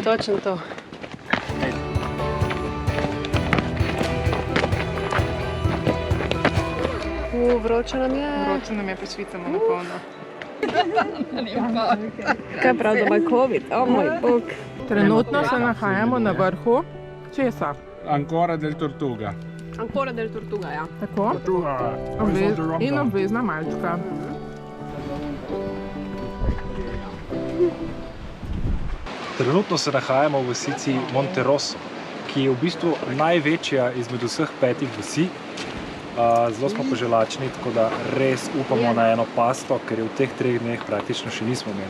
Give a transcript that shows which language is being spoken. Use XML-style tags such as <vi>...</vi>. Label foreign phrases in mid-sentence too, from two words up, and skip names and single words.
<sl>Točno to. Vroče nam je. Vroče nam je, pa švicamo na polno. Kaj prav, da ima COVID? O moj bog. Trenutno se nahajamo na vrhu česa? Ancora del Tortuga. Ancora del Tortuga, ja. Tako? In obvezna malčka. Trenutno se nahajamo v vasici Monterosso, ki je v bistvu največja izmed vseh 5 vasi. Zelo smo pa že lačni, tako da res upamo na eno pasto, ker je v teh 3 dneh praktično še nismo imeli.</sl>